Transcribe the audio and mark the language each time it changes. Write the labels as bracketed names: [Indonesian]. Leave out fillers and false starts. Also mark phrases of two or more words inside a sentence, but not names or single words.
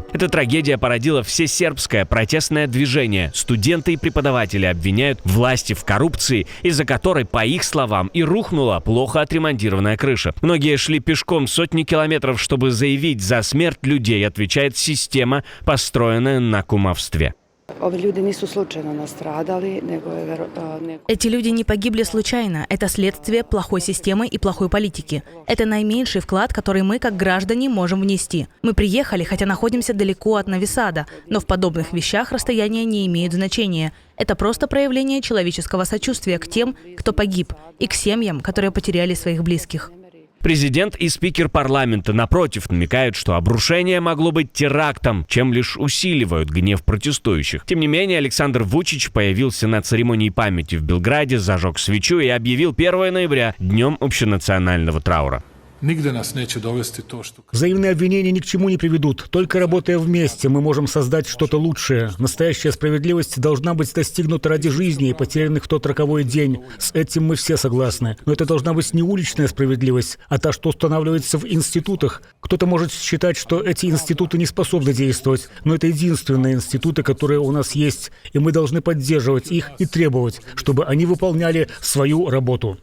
[Russian] Эта трагедия породила всесербское протестное движение. Студенты и преподаватели обвиняют власти в коррупции, из-за которой, по их словам, и рухнула плохо отремонтированная крыша. Многие шли пешком сотни километров, чтобы заявить: за смерть людей отвечает система, построенная на кумовстве. [Serbian] Ovi ljudi nisu slučajno nastradali, nego je [Russian] Эти люди не погибли случайно. Это следствие плохой системы и плохой политики. Это наименьший вклад, который мы, как граждане, можем внести. Мы приехали, хотя находимся далеко от Нови-Сада, но в подобных вещах расстояние не имеет значения. Это просто проявление человеческого сочувствия к тем, кто погиб, и к семьям, которые потеряли своих близких. Президент и спикер парламента, напротив, намекают, что обрушение могло быть терактом, чем лишь усиливают гнев протестующих. Тем не менее, Александр Вучич появился на церемонии памяти в Белграде, зажег свечу и объявил 1 ноября днем общенационального траура. [Serbian] Nigde nas neće dovesti to što... [Russian] Взаимные обвинения ни к чему не приведут. Только работая вместе, мы можем создать что-то лучшее. Настоящая справедливость должна быть достигнута ради жизни, потерянных в тот роковой день. С этим мы все согласны. Но это должна быть не уличная справедливость, а та, что устанавливается в институтах. Кто-то может считать, что эти институты не способны действовать, но это единственные институты, которые у нас есть, и мы должны поддерживать их и требовать, чтобы они выполняли свою работу.